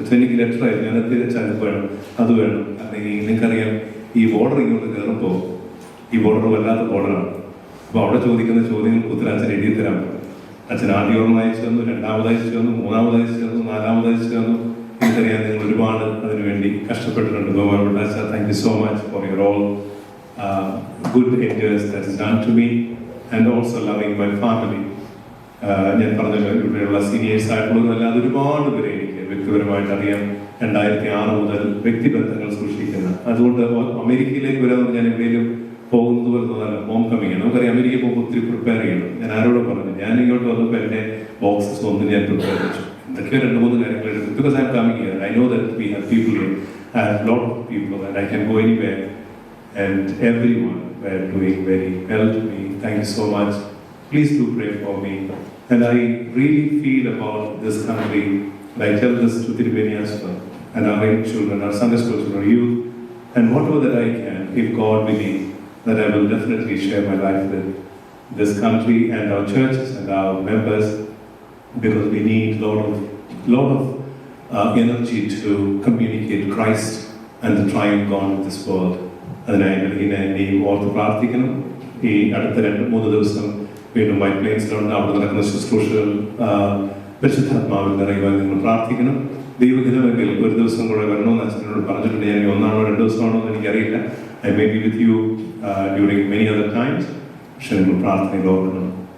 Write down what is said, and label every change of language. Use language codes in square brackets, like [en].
[ml] അച്ഛൻ എനിക്ക് ലെറ്റർ ആയിരുന്നു, ഞാൻ തിരിച്ചാൽ വേണം, അത് വേണം. അല്ലെങ്കിൽ നിങ്ങൾക്കറിയാം, ഈ ബോർഡർ ഇങ്ങോട്ട് കയറുമ്പോൾ ഈ ബോർഡർ വല്ലാത്ത ബോർഡറാണ്. അപ്പോൾ അവിടെ ചോദിക്കുന്ന ചോദ്യങ്ങൾക്ക് ഉത്തരം അച്ഛൻ എഴുതി തരാൻ പറ്റും. അച്ഛൻ ആദ്യം ഒരെണ്ണം അയച്ചു തന്നു, 2ാമത് അയച്ചു തന്നു, 3ാമത് അയച്ചു തന്നു, 4ാമത് അയച്ചു തന്നു. എനിക്കറിയാം നിങ്ങൾ ഒരുപാട് അതിനുവേണ്ടി കഷ്ടപ്പെട്ടിട്ടുണ്ട്. ബഹുമാനപ്പെട്ട അച്ഛാ, [en] Thank you so much for your all good endeavors that is done to me and also loving my family. [ml] ഞാൻ പറഞ്ഞല്ലോ, ഇവിടെയുള്ള സീനിയേഴ്സ് ആയിട്ടുള്ളതല്ലാതെ ഒരുപാട് പേരെ എനിക്ക് വ്യക്തിപരമായിട്ട് അറിയാം. 2006 മുതൽ വ്യക്തിബന്ധങ്ങൾ സൂക്ഷിക്കുന്ന. അതുകൊണ്ട് അമേരിക്കയിലേക്ക് വരാൻ ഞാൻ എവിടെയെങ്കിലും പോകുന്നത് വരുന്നതല്ല, ഹോം കമ്മിങ് ആണ്. നമുക്കറിയാം, അമേരിക്കയിൽ പോകുമ്പോൾ ഒത്തിരി പ്രിപ്പയർ ചെയ്യണം. ഞാൻ ആരോട് പറഞ്ഞു, ഞാൻ ഇങ്ങോട്ട് വന്നപ്പോൾ എൻ്റെ ബോക്സസ് ഒന്നും ഞാൻ പ്രിപ്പയർ വെച്ചു. എന്തൊക്കെയോ 2-3 കാര്യങ്ങൾ എടുത്തു. [en] Because I am coming here, I know that we have people here, I have lot of people and I can go anywhere. And everyone were doing very well to me. Thank you so much. Please do pray for me. And I really feel about this country. And I tell this to Tirubeni as well, and our young children, our Sunday school children, our youth, and whatever that I can, if God willing, that I will definitely share my life with this country and our churches and our members, because we need lot of energy to communicate Christ and the triune God of this world. [ml] അതിനായി എന്നെ ഓർത്ത് പ്രാർത്ഥിക്കണം. ഈ അടുത്ത 2-3 ദിവസം വീണ്ടും white പ്ലെയിൻസിലുണ്ട്. അവിടെ നടക്കുന്ന ശുശ്രൂഷകൾ പരിശുദ്ധാത്മാവിൽ നിറയുവാൻ നിങ്ങൾ പ്രാർത്ഥിക്കണം. ദൈവഹിതമെങ്കിൽ ഒരു ദിവസം കൂടെ വരണമെന്ന് അച്ഛനോട് പറഞ്ഞിട്ടുണ്ട്. ഞാൻ 1 ആണോ 2 ദിവസമാണോ എന്ന് എനിക്കറിയില്ല. [en] I may be with you during many other times. [ml] പക്ഷെ നിങ്ങൾ പ്രാർത്ഥനയിൽ ഓർക്കണം.